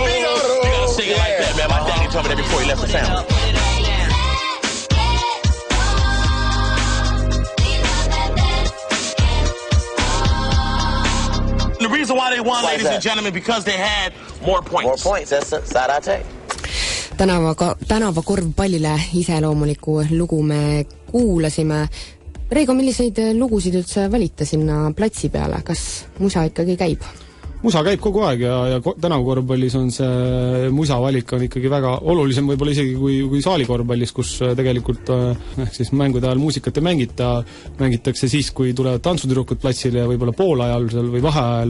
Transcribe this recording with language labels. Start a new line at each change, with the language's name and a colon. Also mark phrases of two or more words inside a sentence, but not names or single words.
English: You got to sing it like that, man. My daddy told me that before he left the family. The reason why they won, ladies and gentlemen, because they had more points. More points. That's side I take.
Estonian: tänava korvpallile iseloomuliku lugu me kuulasime. Reigo, milliseid lugusid üldse valite sinna platsi peale? Kas musa ikkagi käib? Musa käib kogu aeg ja tänavakorvpallis on see musa valik on ikkagi väga olulisem võib-olla isegi kui saalikorvpallis, kus tegelikult siis mängude ajal muusikat ei mängita, mängitakse siis, kui tulevad tantsutüdrukud platsile ja võib-olla poolajal või vaheajal.